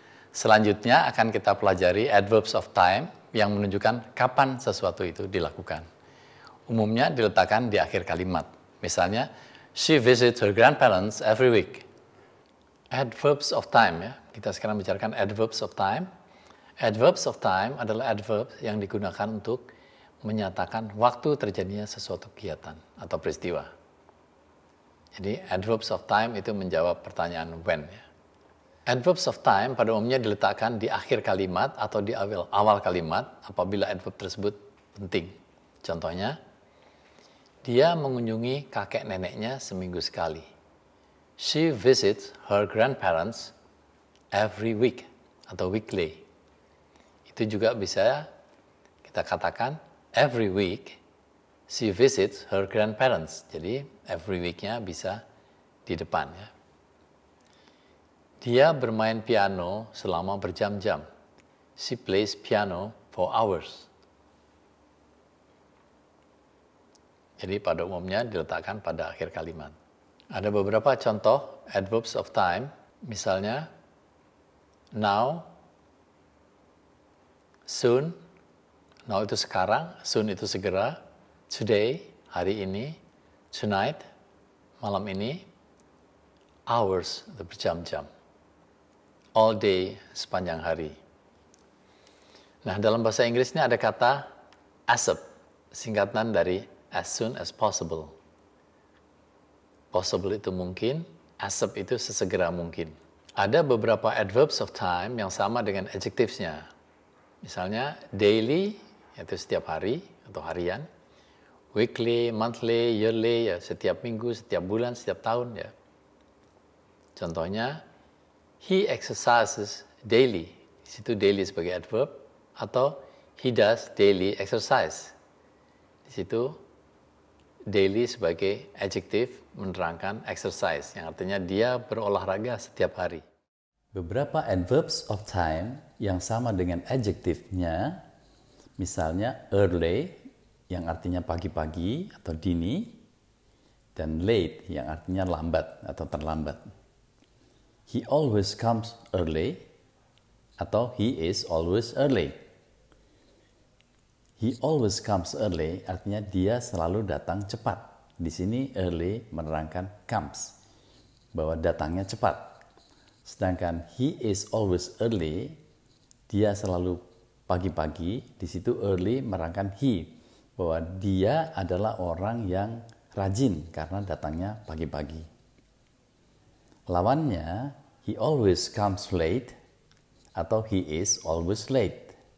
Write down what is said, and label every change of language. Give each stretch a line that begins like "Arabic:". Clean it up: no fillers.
Indonesian: Selanjutnya akan kita pelajari adverbs of time yang menunjukkan kapan sesuatu itu dilakukan. Umumnya diletakkan di akhir kalimat.
English: Misalnya, she visits her grandparents every week.
Indonesian: Adverbs of time, ya. Kita sekarang bicarakan adverbs of time. Adverbs of time adalah adverb yang digunakan untuk menyatakan waktu terjadinya sesuatu kegiatan atau peristiwa. Jadi, adverbs of time itu menjawab pertanyaan when. Ya. Adverbs of time pada umumnya diletakkan di akhir kalimat atau di awal kalimat apabila adverb tersebut penting. Contohnya, dia mengunjungi kakek neneknya seminggu sekali.
English: She visits her grandparents every week atau weekly.
Indonesian: Itu juga bisa kita katakan
English: every week she visits her grandparents.
Indonesian: Jadi every week-nya bisa di depan. Ya. Dia bermain piano selama berjam-jam.
English: She plays piano for hours.
Indonesian: Jadi pada umumnya diletakkan pada akhir kalimat. Ada beberapa contoh adverbs of time, misalnya now, soon, now itu sekarang, soon itu segera, today, hari ini, tonight, malam ini, hours, itu berjam-jam, all day, sepanjang hari. Nah, dalam bahasa Inggris ini ada kata ASAP, singkatan dari as soon as possible. Possible itu mungkin, ASAP itu sesegera mungkin. Ada beberapa adverbs of time yang sama dengan adjectives-nya. Misalnya, daily, yaitu setiap hari atau harian. Weekly, monthly, yearly, ya setiap minggu, setiap bulan, setiap tahun. Ya.
English: Contohnya, he exercises daily.
Indonesian: Di situ daily sebagai adverb.
English: Atau he does daily exercise.
Indonesian: Di situ daily sebagai adjective menerangkan exercise, yang artinya dia berolahraga setiap hari. Beberapa adverbs of time yang sama dengan adjective-nya, misalnya early, yang artinya pagi-pagi atau dini, dan late, yang artinya lambat atau terlambat.
English: He always comes early, atau he is always early. He always comes early
Indonesian: artinya dia selalu datang cepat. Di sini early menerangkan comes, bahwa datangnya cepat. Sedangkan
English: he is always early,
Indonesian: dia selalu pagi-pagi, di situ early merangkan he, bahwa dia adalah orang yang rajin karena datangnya pagi-pagi.
English: Lawannya, he always comes late atau he is always late.